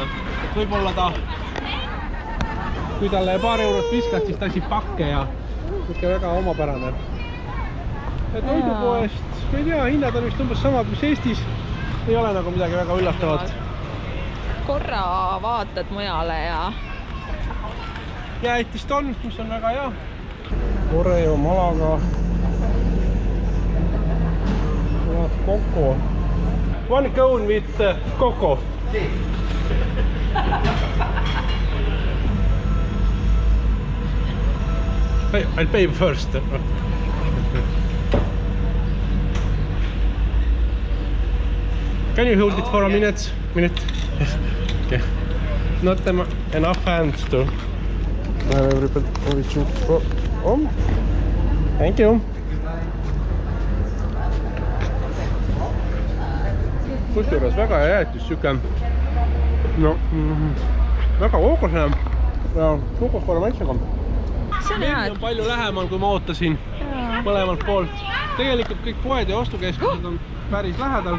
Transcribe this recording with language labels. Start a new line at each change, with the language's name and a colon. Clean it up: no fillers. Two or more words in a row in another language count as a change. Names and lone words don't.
Estonian: Et võib-olla ta, kui talle paar eurot viskad, siis ta asi pakke ja ikka väga omapärane. Toidupoest, ma ei tea, hinnad on vist umbes samad, mis Eestis. Ei ole nagu midagi väga üllatavat. Korra vaatad mujale ja... Jäätist on, mis on väga hea. Oreo, Malaga. Coco.
English: One cone with coco. I'll pay first. Can you hold it for a minute? Yes. Okay. Not enough hands to I have everything for Thank you.
Estonian: Kusjuures väga hea jäätis, siuke väga kookosne ja suhkruskorra maitsega. See on hea, on palju lähemal, kui ma ootasin mõlemalt poolt. Tegelikult kõik poed ja ostukeskused on päris lähedal.